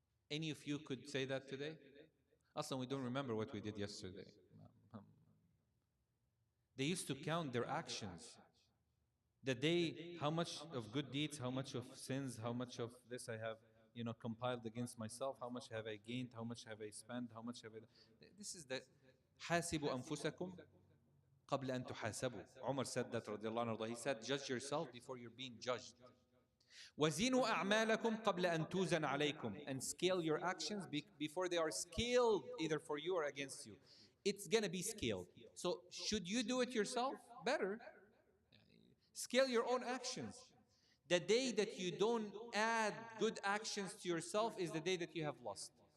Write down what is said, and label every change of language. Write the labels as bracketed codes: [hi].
[en] Any of you could say that today? Aslan, we don't remember what we did yesterday. They used to count their actions. The day, how much of good deeds, how much of sins, how much of this I have, compiled against myself, how much have I gained, how much have I spent, how much have I. This is the [ar] حاسبوا أنفسكم قبل أن تحاسبوا. [en] Umar said that, radiallahu anhu. He said, judge yourself before you're being judged. [ar] وزنوا أعمالكم قبل أن توزن عليكم. [en] And scale your actions before they are scaled either for you or against you. It's gonna be scaled. So should you do it yourself? Better. Scale your own actions. The day that you don't add good actions to yourself is the day that you have lost.